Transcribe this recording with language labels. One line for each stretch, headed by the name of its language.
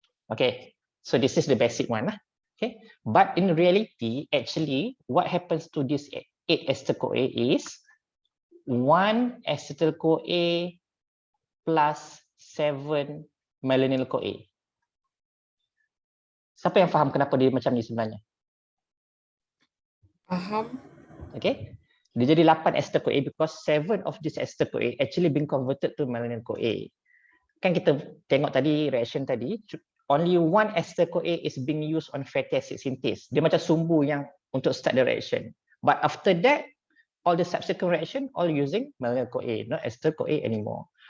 English: Okay, so this is the basic one. Okay, but in reality, actually, what happens to this 8 acetyl CoA is 1 acetyl CoA plus 7 malonyl CoA.
Malay: Siapa yang faham kenapa dia macam ni sebenarnya? Faham.
English: Okay.
Malay: Dia jadi
English: 8 acetyl CoA because 7 of this acetyl CoA actually being converted to malonyl CoA.
Malay: Kan kita tengok tadi reaction tadi,
English: only 1 acetyl CoA is being used on fatty acid synthase.
Malay: Dia macam sumbu yang untuk
English: start the reaction. But after that, all the subsequent reaction all using malonyl CoA, not acetyl CoA anymore.